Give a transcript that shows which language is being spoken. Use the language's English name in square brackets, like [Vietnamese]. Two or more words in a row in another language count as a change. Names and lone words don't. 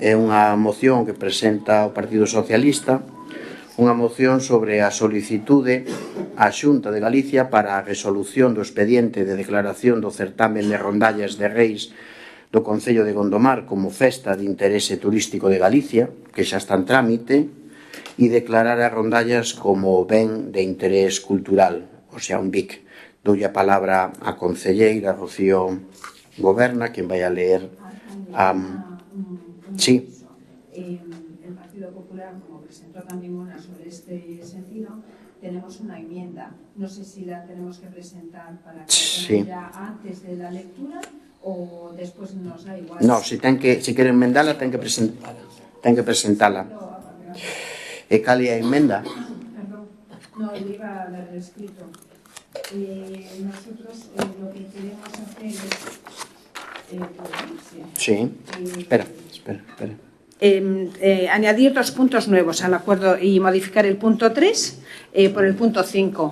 [Galician] é unha moción que presenta o Partido Socialista, unha moción sobre a solicitude á Xunta de Galicia para a resolución do expediente de declaración do certamen de rondallas de Reis do Concello de Gondomar como festa de interese turístico de Galicia, que xa está en trámite, e declarar as rondallas como ben de interés cultural, o sea, un BIC. Doulle a palabra á concelleira Rocío Goberna, quen vai a leer sí. [Spanish] El Partido Popular, como presentó también una sobre este sentido, tenemos una enmienda. No sé si la tenemos que presentar para que sí. ya antes de la lectura o después nos da igual. [Galician] No, si quere enmendala, ten que presentala. E cal é a enmenda? [Spanish] Perdón, no, le iba a dar el escrito. Nosotros lo que queremos hacer es... sí, espera. Añadir 2 puntos nuevos al acuerdo y modificar el punto 3 por el punto 5.